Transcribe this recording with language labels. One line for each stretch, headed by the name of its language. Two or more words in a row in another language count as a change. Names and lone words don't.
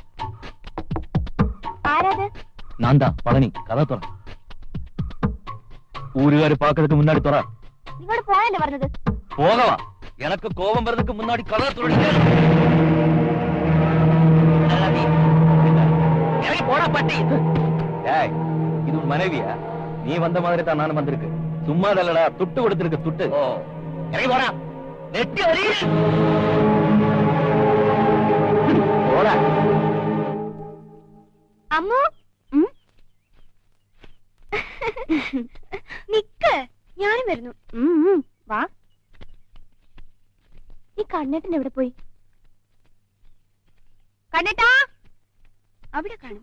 Malayalam: ആരാത്?
Tamil: நான் தான் பழனி. கதை துற. ஊருகாரு பாக்குறதுக்கு முன்னாடி துற.
Malayalam: നിങ്ങളോട് പോയല്ലേ പറഞ്ഞത്?
Tamil: போகவா? எனக்கு கோபம் வர்றதுக்கு முன்னாடி கதவை துறடிங்க. இறங்கி போடா பட்டி. ஏய், இது உன் மனைவியா? நீ வந்த மாதிரி தான் நானும் வந்திருக்கு. சும்மா இல்லடா, துட்டு கொடுத்திருக்கு துட்டு. ஓ, இறங்கி போடா. நெட்டி வரி. போடா.
Malayalam: അമ്മു നിക്ക്, ഞാനും വരുന്നു. വാ. ഈ കണ്ണേട്ടൻ എവിടെ പോയി? കണ്ണേട്ടാ, അവിടെ കാണും.